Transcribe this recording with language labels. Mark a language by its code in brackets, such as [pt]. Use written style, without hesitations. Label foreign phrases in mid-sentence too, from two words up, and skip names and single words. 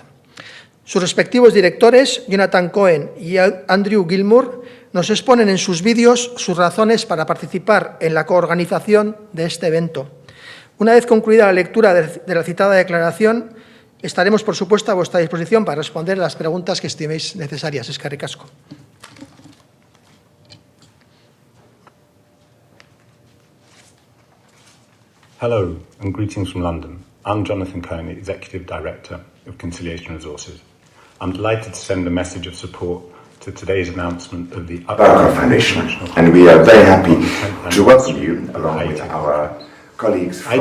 [es] Sus respectivos directores, Jonathan Cohen y Andrew Gilmour, nos exponen en sus vídeos sus razones para participar en la coorganización de este evento. Una vez concluida la lectura de la citada declaración, estaremos, por supuesto, a vuestra disposición para responder las preguntas que estiméis necesarias. [eu] Eskerrik asko. [en] Hello and greetings from London. I'm Jonathan Kearney, Executive Director of Conciliation Resources. I'm delighted to send a message of support to today's announcement of the Barker Foundation, and we are very happy to welcome you along with our colleagues from